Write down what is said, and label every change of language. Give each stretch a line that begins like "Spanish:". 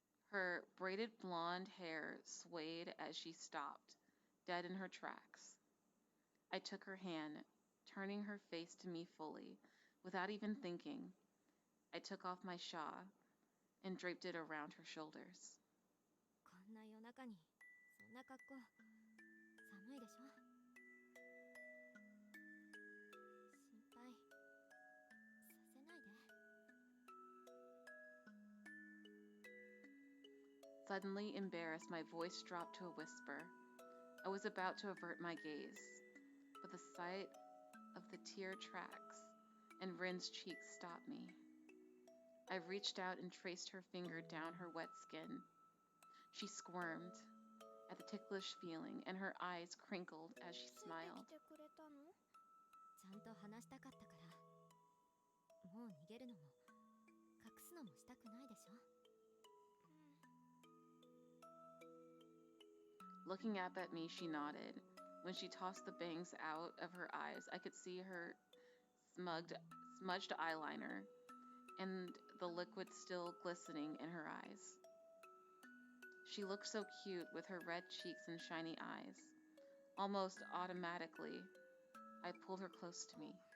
English: Her braided blonde hair swayed as she stopped, dead in her tracks. I took her hand, turning her face to me fully, without even thinking. I took off my shawl and draped it around her shoulders.
Japanese: こんな夜中にそんな格好寒いでしょ。心配させないで。
English: Suddenly embarrassed, my voice dropped to a whisper. I was about to avert my gaze, but the sight of the tear tracks and Rin's cheeks stopped me. I reached out and traced her finger down her wet skin. She squirmed at the ticklish feeling, and her eyes crinkled as she smiled.
Japanese: ついてきてくれたの？ちゃんと話したかったから。もう逃げるのも隠すのもしたくないでしょ。
English: Looking up at me, she nodded. When she tossed the bangs out of her eyes, I could see her smudged eyeliner and the liquid still glistening in her eyes. She looked so cute with her red cheeks and shiny eyes. Almost automatically, I pulled her close to me.